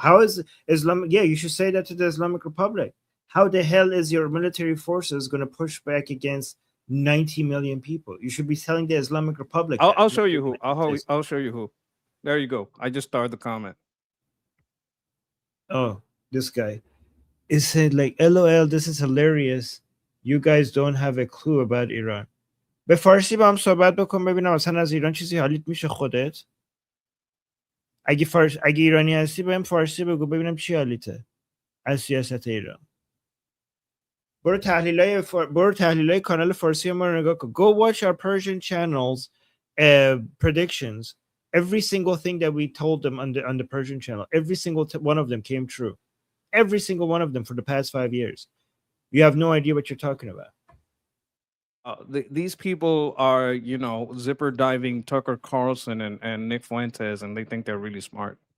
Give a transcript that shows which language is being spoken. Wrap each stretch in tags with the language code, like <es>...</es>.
<en>How is Islamic? Yeah, you should say that to the Islamic Republic. How the hell is your military forces going to push back against 90 million people? You should be telling the Islamic Republic. I'll show you who. I'll show you who. There you go. I just started the comment. Oh, this guy. It said like, LOL, this is hilarious. You guys don't have a clue about Iran.</en> <fa>به فارسی با هم صحبت بکن ببینم اصلا از ایران چیزی حالیت میشه خودت. اگه ایرانی هستی بهم فارسی بگو ببینم چی حالیته از سیاست ایران. برو تحلیلای کانال فارسی ما رو نگاه کن.</fa> <en>Go watch our Persian channels predictions. Every single thing that we told them on the Persian channel, every single one of them came true. Every single one of them for the past 5 years. You have no idea what you're talking about. These people are, zipper diving Tucker Carlson and Nick Fuentes, and they think they're really smart.</en>